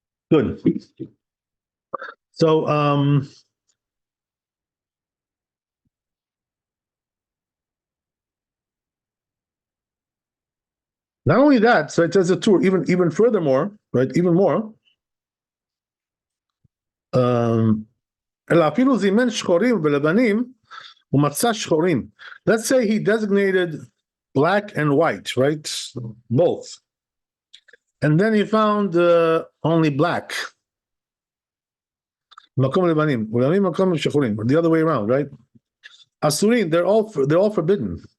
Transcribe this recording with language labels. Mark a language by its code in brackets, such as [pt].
[en] Good. So not only that, so it says a tour even furthermore, right? Even more. [he] אלא אפילו זימן שחורים ולבנים, ומצא שחורים. [en] Let's say he designated black and white, right? Both. And then he found only black. [he] מקום לבנים, ולבנים מקום שחורים, [en] the other way around, right? Asurin, they're all forbidden.